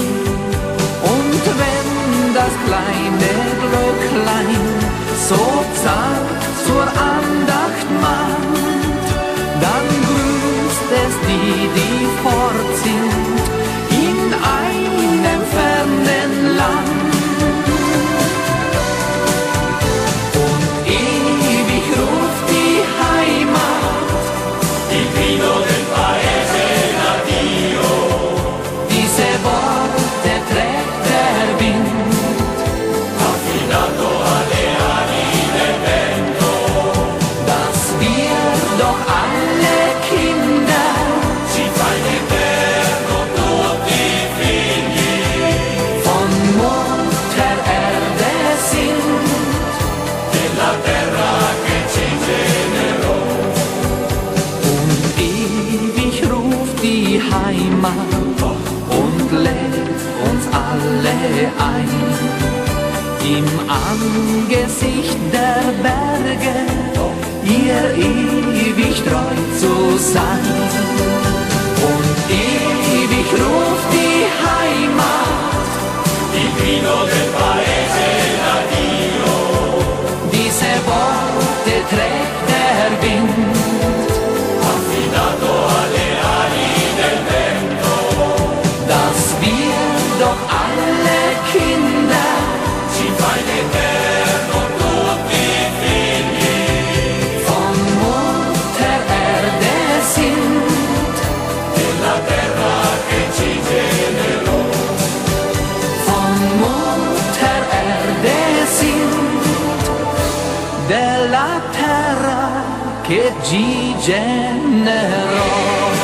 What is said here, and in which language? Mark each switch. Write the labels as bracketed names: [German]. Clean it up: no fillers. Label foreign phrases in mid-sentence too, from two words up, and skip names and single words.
[German] Und wenn das kleine Glöcklein so zart zur Andacht mahnt, dann grüßt es die, die fort sind in einem fernen Land. Und ewig ruft die Heimat, [Italian] il grido del paese d'addio. [German] Diese Worte trägt der Wind, [Italian] affidato alle ali del vento, [German] dass wir doch alle Kinder [Italian] si fa in eterno tutti figli [German] von Mutter Erde sind, [Italian] della terra che ci generò. [German] Und ewig ruft die Heimat und lädt uns alle ein, im Angesicht der Berge ihr ewig treu zu sein. Und ewig ruft die Heimat, [Italian] il grido del paese d'addio. [German] Diese Worte trägt der Wind, [Italian] affidato alle ali del vento, [German] dass wir doch alle Kinder [Italian] si fa in eterno tutti figli [German] von Mutter Erde sind, [Italian] della terra che ci generò. [German] Von Mutter Erde sind, [Italian] della terra che ci generò.